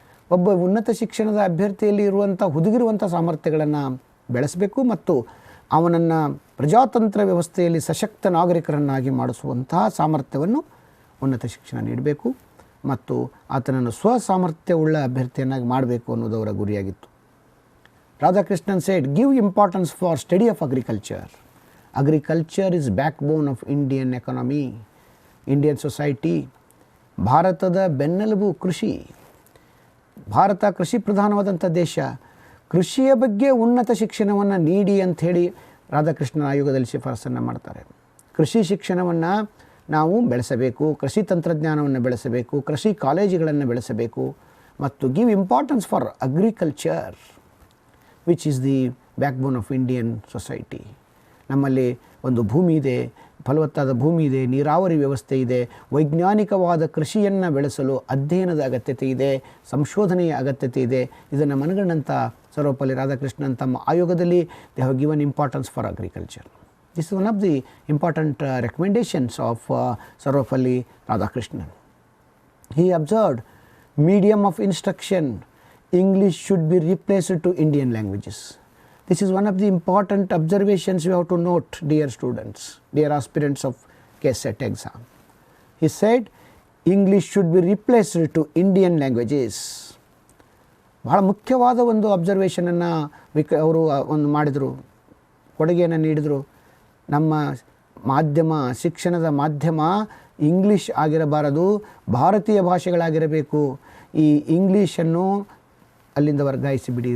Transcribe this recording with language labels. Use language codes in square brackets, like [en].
[kn] ಒಬ್ಬ ಉನ್ನತ ಶಿಕ್ಷಣದ ಅಭ್ಯರ್ಥಿಯಲ್ಲಿ ಇರುವಂಥ ಹುದುಗಿರುವಂಥ ಸಾಮರ್ಥ್ಯಗಳನ್ನು ಬೆಳೆಸಬೇಕು ಮತ್ತು ಅವನನ್ನು ಪ್ರಜಾತಂತ್ರ ವ್ಯವಸ್ಥೆಯಲ್ಲಿ ಸಶಕ್ತ ನಾಗರಿಕರನ್ನಾಗಿ ಮಾಡಿಸುವಂತಹ ಸಾಮರ್ಥ್ಯವನ್ನು ಉನ್ನತ ಶಿಕ್ಷಣ ನೀಡಬೇಕು ಮತ್ತು ಆತನನ್ನು ಸ್ವಸಾಮರ್ಥ್ಯವುಳ್ಳ ಅಭ್ಯರ್ಥಿಯನ್ನಾಗಿ ಮಾಡಬೇಕು ಅನ್ನೋದು ಅವರ ಗುರಿಯಾಗಿತ್ತು. [en] Radhakrishnan said, give importance for study of agriculture. Agriculture is backbone of Indian economy, Indian society. [kn] ಭಾರತದ ಬೆನ್ನೆಲುಬು ಕೃಷಿ. ಭಾರತ ಕೃಷಿ ಪ್ರಧಾನವಾದಂಥ ದೇಶ. ಕೃಷಿಯ ಬಗ್ಗೆ ಉನ್ನತ ಶಿಕ್ಷಣವನ್ನು ನೀಡಿ ಅಂಥೇಳಿ ರಾಧಾಕೃಷ್ಣನ್ ಆಯೋಗದಲ್ಲಿ ಶಿಫಾರಸನ್ನು ಮಾಡ್ತಾರೆ. ಕೃಷಿ ಶಿಕ್ಷಣವನ್ನು ನಾವು ಬೆಳೆಸಬೇಕು, ಕೃಷಿ ತಂತ್ರಜ್ಞಾನವನ್ನು ಬೆಳೆಸಬೇಕು, ಕೃಷಿ ಕಾಲೇಜುಗಳನ್ನು ಬೆಳೆಸಬೇಕು ಮತ್ತು [en] Give importance for agriculture which is the backbone of Indian society. [kn] ನಮ್ಮಲ್ಲಿ ಒಂದು ಭೂಮಿ ಇದೆ, ಫಲವತ್ತಾದ ಭೂಮಿ ಇದೆ, ನೀರಾವರಿ ವ್ಯವಸ್ಥೆ ಇದೆ. ವೈಜ್ಞಾನಿಕವಾದ ಕೃಷಿಯನ್ನು ಬೆಳೆಸಲು ಅಧ್ಯಯನದ ಅಗತ್ಯತೆ ಇದೆ, ಸಂಶೋಧನೆಯ ಅಗತ್ಯತೆ ಇದೆ. ಇದನ್ನು ಮನಗಂಡಂಥ ಸರ್ವಪಲ್ಲಿ ರಾಧಾಕೃಷ್ಣನ್ ತಮ್ಮ ಆಯೋಗದಲ್ಲಿ [en] They have given importance for agriculture. This is one of the important recommendations of Sarvepalli Radhakrishnan. He observed medium of instruction, English should be replaced to Indian languages. This is one of the important observations you have to note, dear students, dear aspirants of KSET exam. He said, English should be replaced to Indian languages. [kn] ಬಹಳ ಮುಖ್ಯವಾದ ಒಂದು ಅಬ್ಸರ್ವೇಷನನ್ನು ಅವರು ಒಂದು ಮಾಡಿದರು, ಕೊಡುಗೆಯನ್ನು ನೀಡಿದರು. ನಮ್ಮ ಮಾಧ್ಯಮ, ಶಿಕ್ಷಣದ ಮಾಧ್ಯಮ ಇಂಗ್ಲೀಷ್ ಆಗಿರಬಾರದು, ಭಾರತೀಯ ಭಾಷೆಗಳಾಗಿರಬೇಕು. ಈ ಇಂಗ್ಲೀಷನ್ನು ಅಲ್ಲಿಂದ ವರ್ಗಾಯಿಸಿಬಿಡಿ.